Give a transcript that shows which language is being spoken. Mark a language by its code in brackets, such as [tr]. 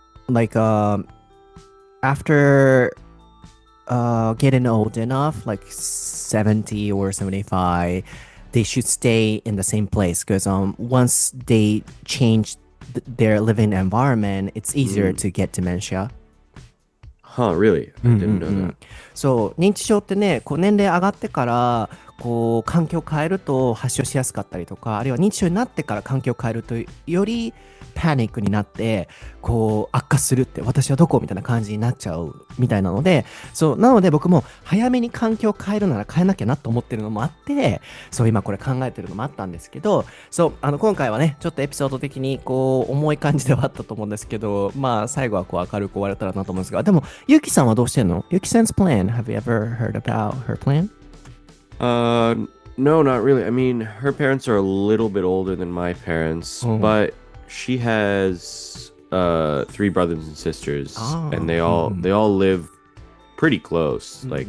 [en] Like, after getting old enough, like 70 or 75, they should stay in the same place because once they change their living environment, it's easier to get dementia. Huh, really? I didn't know that. [ja] そう、認知症ってね、こう年齢上がってから、こう環境を変えると発症しやすかったりとか、あるいは認知症になってから環境を変えるとよりパニックになってこう悪化するって、私はどこみたいな感じになっちゃうみたいなので、そうなので僕も早めに環境を変えるなら変えなきゃなと思ってるのもあって、そう今これ考えてるのもあったんですけど、そう今回はねちょっとエピソード的にこう重い感じではあったと思うんですけど、まあ最後はこう明るく終われたらなと思うんですが、でもゆきさんはどうしてんの？ [en] ゆきさん 's plan, have you ever heard about her plan? No, not really. I mean, her parents are a little bit older than my parents, but she has three brothers and sisters, and they all live pretty close.